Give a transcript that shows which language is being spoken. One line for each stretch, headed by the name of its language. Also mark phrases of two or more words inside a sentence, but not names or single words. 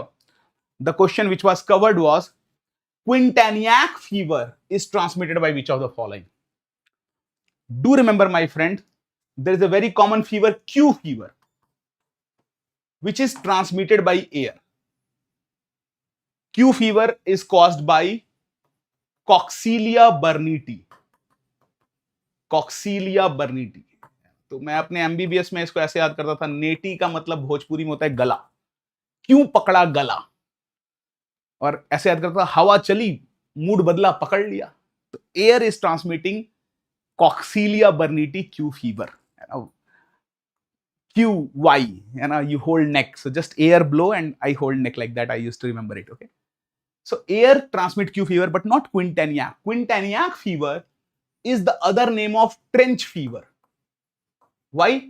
English: The question which was covered was Quintanilhac fever is transmitted by which of the following? Do remember, my friend, there is a very common fever, Q fever, which is transmitted by air. Q fever is caused by कॉक्सीलिया बर्नीटी. कॉक्सीलिया बर्नीटी.
Hindi: तो मैं अपने एमबीबीएस में इसको ऐसे याद करता था, नेटी का मतलब भोजपुरी में होता है गला. क्यों पकड़ा गला? और ऐसे याद करता था, हवा चली, मूड बदला, पकड़ लिया.
English: तो air is transmitting Coxiella burnetii Q fever. QY, you hold neck. So just air blow and I hold neck like that. I used to remember it. Okay. So air transmit Q fever, but not Quintanilhac. Quintanilhac fever is the other name of trench fever. Why?